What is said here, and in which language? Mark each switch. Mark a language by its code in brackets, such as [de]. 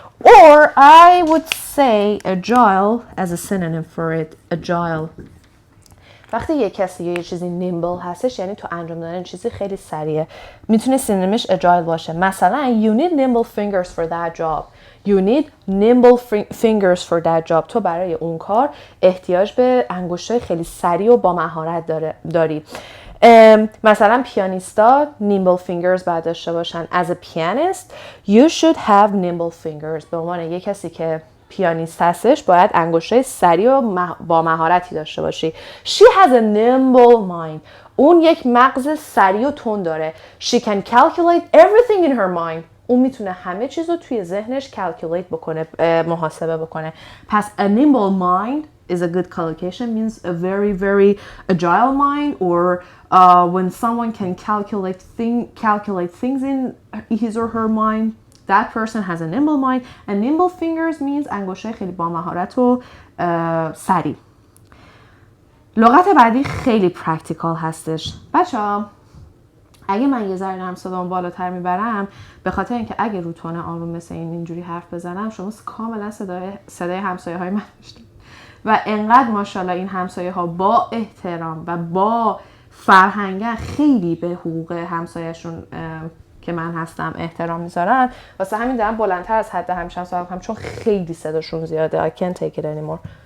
[en] Or I would say agile as a synonym for it. Agile. [fa] وقتی یه کسی یه چیزی nimble هستش یعنی تو انجام دادن چیزی خیلی سریعه. میتونه سینونیمش agile باشه. مثلا [en] you need nimble fingers for that job. You need nimble fingers for that job. [fa] تو برای اون کار احتیاج به انگشتای خیلی سریع و با مهارت داری. مثلا پیانیستا [en] nimble fingers [fa] باید داشته باشن. [en] As a pianist you should have nimble fingers. [fa] به عنوان یک کسی که پیانیست هستش باید انگشتای سریع و با مهارتی داشته باشی. [en] She has a nimble mind. [fa] اون یک مغز سریع و تند داره. [en] She can calculate everything in her mind. [fa] اون میتونه همه چیز رو توی ذهنش calculate بکنه، محاسبه بکنه. پس [en] a nimble mind is a good collocation, means a very, very agile mind, or when someone can calculate things in his or her mind, that person has a nimble mind. And nimble fingers means [fa] انگشتای خیلی با مهارت و سریع. لغت بعدی خیلی پرکتیکال هستش. بچه‌ها اگه من یه ذره نرم صدامو بالاتر میبرم به خاطر اینکه اگه رو تون آروم مثل اینجوری حرف بزنم شما کاملا صدای همسایه های من داشتید و انقدر ماشاءالله این همسایه ها با احترام و با فرهنگن خیلی به حقوق همسایه‌شون که من هستم احترام میذارن، واسه همین دارم بلندتر از حد همیشه صحبت میکنم چون خیلی صداشون زیاده. [en] I can't take it anymore.